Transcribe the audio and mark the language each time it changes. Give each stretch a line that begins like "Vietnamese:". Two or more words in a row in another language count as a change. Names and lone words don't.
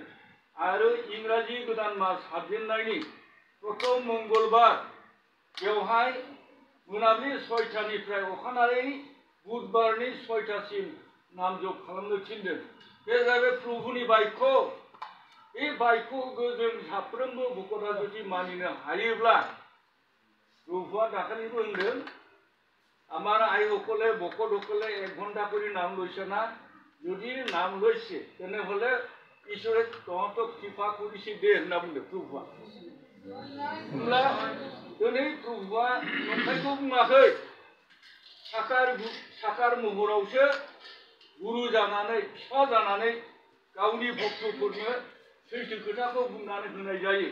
Bodo: आरो इंराजि गोदान मास हाबजेननायनि प्रथम मंगलबार बेवहाय मोनाबिलि 6टानिफ्राय अखानायै बुधबारनि 6टासिम नाम जप खालामनो थिनदों। बे जाहैबाय प्रभुनि बायख'। बे बायख'खौ जों साफ्रोमबो भक्तआ जुदि मानिनो हायोब्ला प्रभुआ दाखालिबो होनदों
Assamese: আমার আইসকলে ভকতসকলে 1 ঘণ্টা করে নাম লৈছে না, যদি নাম লৈছে তেনেহ'লে ঈশ্বৰে তহঁতক কৃপা কৰিছে দে
Bodo: होनना बुंदों प्रभुआ। होनब्ला दिनै प्रभुआ नंखायखौ बुङाखै। साकार महरावसो गुरु जानानै बिफा जानानै गावनि भक्तफोरनो सैथो खोथाखौ बुंनानै होनाय जायो।